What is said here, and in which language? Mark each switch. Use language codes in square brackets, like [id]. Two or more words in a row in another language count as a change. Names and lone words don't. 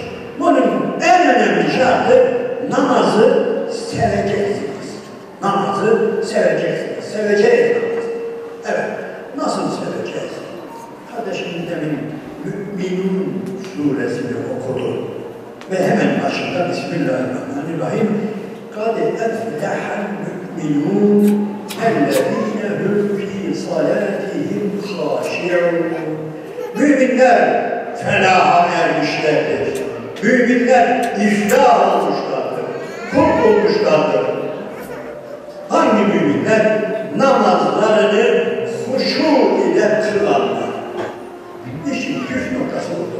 [tr] Bunun en önemli şartı namazı seveceksiniz. Namazı seveceksiniz. Seveceğiz namazı. Evet. Nasıl seveceğiz? Kardeşimiz demin Mü'minun suresini okudu. Ve hemen başında [ar] Bismillahirrahmanirrahim قَدْ اَفْلَحَ الْمُؤْمِنُونَ اَلَّذ۪ينَ هُمْ ف۪ي صَلَاتِهِمْ خَاشِعُونَ. [tr] Müminler felaha ermişlerdir. Müminler iflah olmuşlardır. Kurtulmuşlardır. Hangi müminler? Namazlarını huşu ile kılanlar. İşin püf noktası budur.